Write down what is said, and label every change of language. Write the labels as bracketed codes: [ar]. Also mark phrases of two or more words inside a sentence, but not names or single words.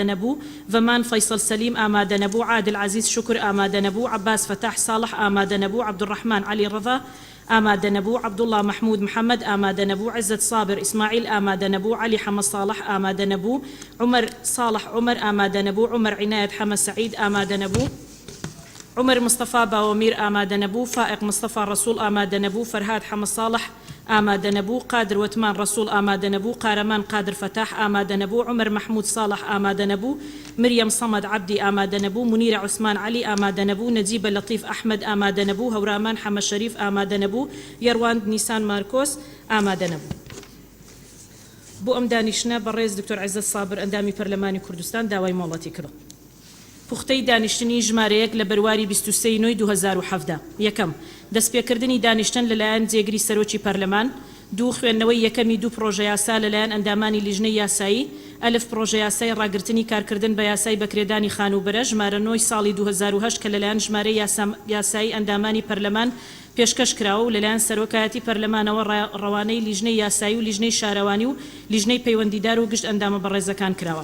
[ckb] نەبوو، ڤەمان فەیسەڵ سەلیم ئامادە نەبوو، عادل عەزیز شکر ئامادە نەبوو، عەباس فەتاح ساڵح ئامادە نەبوو، عەبدوڕەحمان عەلی ڕەضا ئامادە نەبوو، عەبدوڵڵا مەحموود محەممەد ئامادە نەبوو، عزت سابر ئیسماعیل ئامادە نەبوو، عەلی حەمە ساڵح ئامادە نەبوو، عومەر ساڵح عومەر ئامادە نەبوو، عومەر عنایەت حەمە سەعید ئامادە نەبوو، عمر مصطفى باومير آمادة نبو، فائق مصطفى رسول آمادة نبو، فرهاد حمد صالح آمادة نبو، قادر وتمان رسول آمادة نبو، قارمان قادر فتاح آمادة نبو، عمر محمود صالح آمادة نبو، مريم صمد عبدي آمادة نبو، منير عثمان علي آمادة نبو، نجيب لطيف أحمد آمادة نبو، هورامان حمد شريف آمادة نبو، يروان نيسان ماركوس آمادة نبو. بو ئەم دانیشتە بەڕێز دکتۆر عەزیز سابر ئەندامی پەرلەمانی کوردستان داوای مۆڵەتی کرد. پوختەی دانیشتنی ژمارەیەک لە بەرواری 23 نۆی 2017 یەکەم دەستپێکردنی دانیشتن لەلایەن جێگری سەرۆکی پەرلەمان، دوو خوێندنەوەی یەکەمی دوو پرۆژە یاسا لەلایەن ئەندامانی لیژنەی یاسایی، ئەلف پرۆژە یاسای ڕاگررتنی کارکردن بە یاسای بەکرێدانی خانوبەرە ژمارە 9 ساڵی 2008 کە لەلایەن ژمارەی یاسایی ئەندامانی پەرلەمان پێشکەش کراوە و لەلایەن سەرۆکایەتی پەرلەمانەوە ڕەوانەی لیژنەی یاسایی و لیژنەی شارەوانی و لیژنەی پەیوەندیدار و گشت ئەندامە بەڕێزەکان کراوە.